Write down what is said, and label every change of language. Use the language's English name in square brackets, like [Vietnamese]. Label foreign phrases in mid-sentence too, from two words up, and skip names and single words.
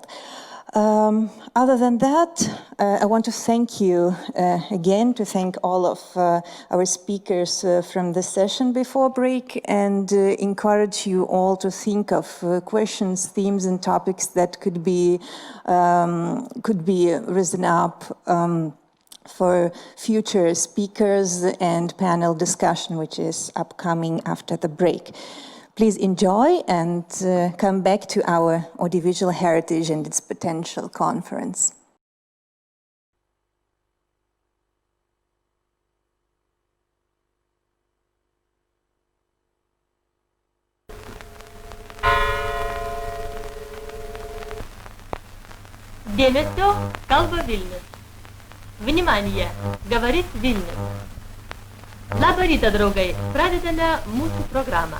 [English] Other than that, I want to thank you again, to thank all of our speakers from the session before break, and encourage you all to think of questions, themes, and topics that could be risen up for future speakers and panel discussion, which is upcoming after the break. Please enjoy and come back to our Audiovisual Heritage and its Potential conference. [Lithuanian] Dėmesio, kalba Vilnius. [Russian] Vнимание, говорит Vilnius. [Lithuanian] Labą rytą, draugai, pradedame mūsų programą.